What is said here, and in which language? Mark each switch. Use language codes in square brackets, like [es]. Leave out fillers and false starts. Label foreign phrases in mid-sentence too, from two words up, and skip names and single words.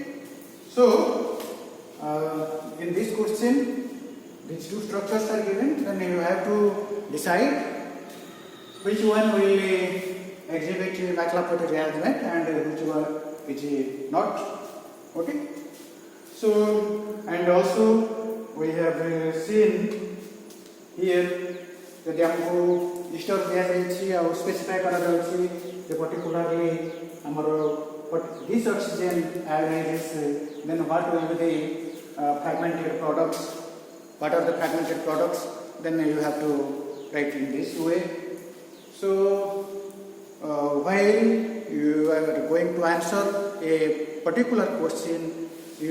[en] So in this question, these two structures are given, then you have to decide which one will exhibit McLaughlin rearrangement and which one is not. Okay. So, and also we have seen here [or] ଯଦି ଆମକୁ ଇଷ୍ଟର ଦିଆଯାଇଛି ଆଉ ସ୍ପେସିଫାଏ କରାଯାଉଛି ଯେ [en] particularly ଆମର this oxygen ionizes, then what will be the fragmented products, what are the fragmented products, then you have to write in this way. So while you are going to answer a particular question, you